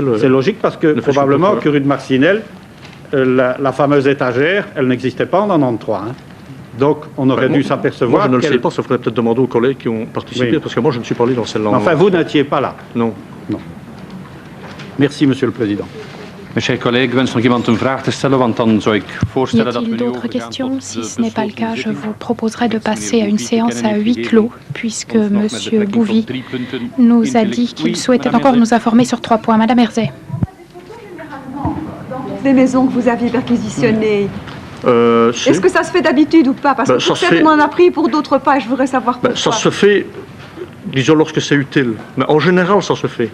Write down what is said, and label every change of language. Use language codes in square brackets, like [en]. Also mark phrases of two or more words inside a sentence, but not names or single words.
[fr] C'est logique parce que probablement que rue de Marcinelle, la fameuse étagère, elle n'existait pas en 93. Hein. Donc, on aurait dû s'apercevoir. Moi, je ne le sais pas, ça faudrait peut-être demander aux collègues qui ont participé, parce que moi, je ne suis pas allé dans celle-là. Enfin, vous n'étiez pas là. Non. Merci, Monsieur le Président. Mes chers collègues, [nl] wens nog iemand een vraag te stellen, want dan zou ik voorstellen dat we [fr] Y a-t-il [nl] nu [fr] d'autres [nl] overgaan [fr] questions? [nl] tot [fr] Si [nl] de [fr] ce n'est pas le cas, je [nl] beslotende [fr] vous proposerai de passer à une [nl] zitting. [fr] séance à huis clos, puisque [nl] Ons nog [fr] M. [nl] met betrekking [fr] Bouvy [nl] tot 3 punten [fr] nous a dit [nl] ingelegd. [fr] qu'il Oui, souhaitait Madame encore Herzey. nous informer sur 3 points. Madame Herzey. Des maisons que vous aviez perquisitionnées, est-ce que ça se fait d'habitude ou pas? Parce que pour certains, on en a pris, pour d'autres pas, et je voudrais savoir pourquoi. Ça se fait, disons, lorsque c'est utile. Mais en général, ça se fait.